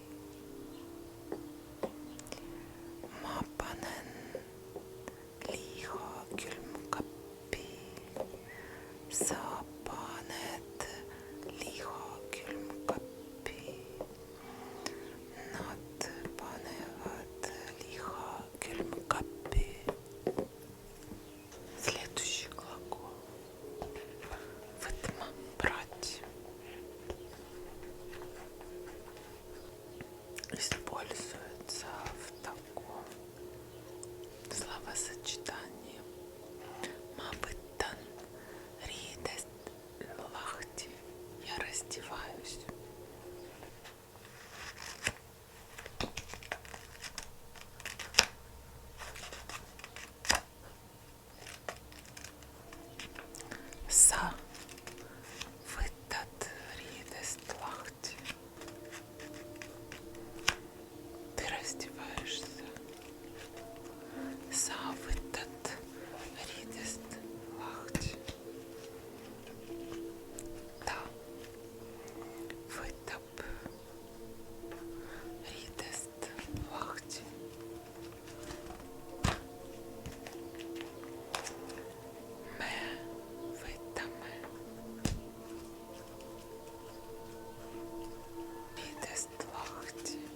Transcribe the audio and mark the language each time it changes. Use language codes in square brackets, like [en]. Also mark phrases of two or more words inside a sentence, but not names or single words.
[et] Ma panen liha külmkappi. Sa paned liha külmkappi. Nad panevad liha külmkappi. [ru] Следующий глагол. Выдма, брать. Используется в таком словосочетании. [et] Ма võtan riidest lahti. [ru] Я раздеваюсь. [et] Sa võtad riidest lahti. [ru] Ты раздеваешься. [et] Sa võtad riidest lahti. Ta võtab riidest lahti. Me võtame riidest lahti.